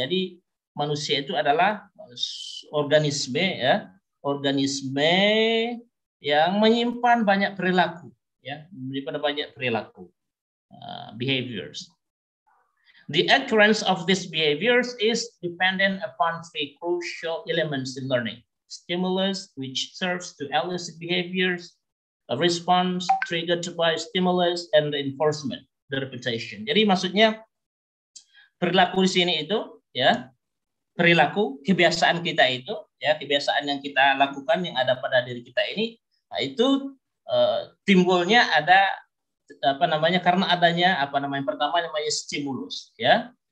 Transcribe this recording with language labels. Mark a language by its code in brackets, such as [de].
[id] Jadi manusia itu adalah organisme, ya, organisme yang menyimpan banyak perilaku, ya, menyimpan banyak perilaku, behaviors. [en] The occurrence of these behaviors is dependent upon three crucial elements in learning: stimulus, which serves to elicit behaviors; a response triggered by stimulus; and reinforcement, the repetition. [id] Jadi maksudnya perilaku di sini itu, ya, perilaku, kebiasaan kita itu, ya, kebiasaan yang kita lakukan yang ada pada diri kita ini, nah, itu timbulnya ada karena adanya pertama namanya stimulus, ya.